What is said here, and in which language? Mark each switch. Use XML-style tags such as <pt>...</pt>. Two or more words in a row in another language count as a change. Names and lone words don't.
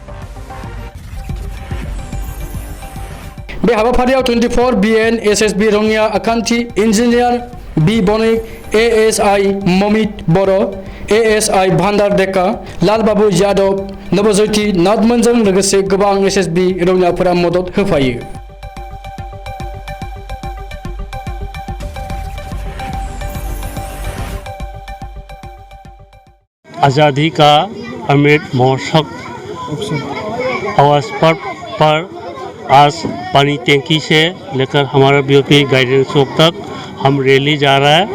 <brx>बे हाबाफारियाव 24 BNSSB रङिया आखान्थि इन्जिनियार बी बनिक, ASI ममित बर', ASI भान्डार डेका, लालबाबु यादव, नवज्योति नाथमोनजों लोगोसे गोबां SSB रौनियाफोरा मदद होफायो।</brx> <hi>आज़ादी का अमृत महोत्सव अवसर पर आज पानी टैंकी से लेकर हमारा BOP गाइडेंस चौक तक हम रैली जा रहा है।</hi>